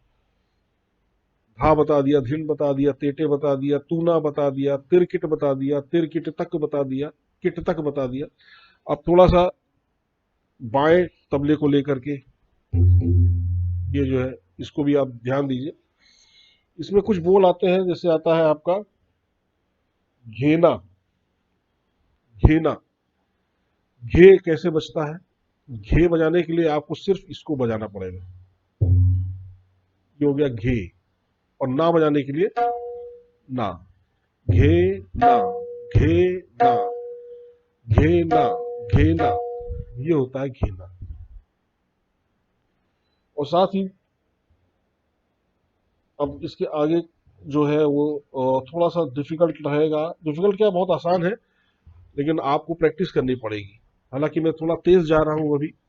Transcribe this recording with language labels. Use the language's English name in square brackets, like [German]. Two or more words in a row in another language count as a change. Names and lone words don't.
[Hindi] धा बता दिया, धिन बता दिया, तेटे बता दिया, तूना बता दिया, तिरकिट बता दिया, तिरकिट तक बता दिया, किट तक बता दिया। अब थोड़ा सा बाएं तबले को लेकर के ये जो है, इसको भी आप ध्यान दीजिए। इसमें कुछ बोल आते हैं, जैसे आता है आपका घेना। घेना, घे कैसे बजता है? घे बजाने के लिए आपको सिर्फ इसको बजाना पड़ेगा। ये हो गया घे। और ना बजाने के लिए ना, घे ना, घे ना, घे ना, घे ना, ये होता है घेना। और साथ ही अब इसके आगे जो है वो थोड़ा सा डिफिकल्ट रहेगा। डिफिकल्ट क्या, बहुत आसान है, लेकिन आपको प्रैक्टिस करनी पड़ेगी। हालांकि मैं थोड़ा तेज जा रहा हूं अभी।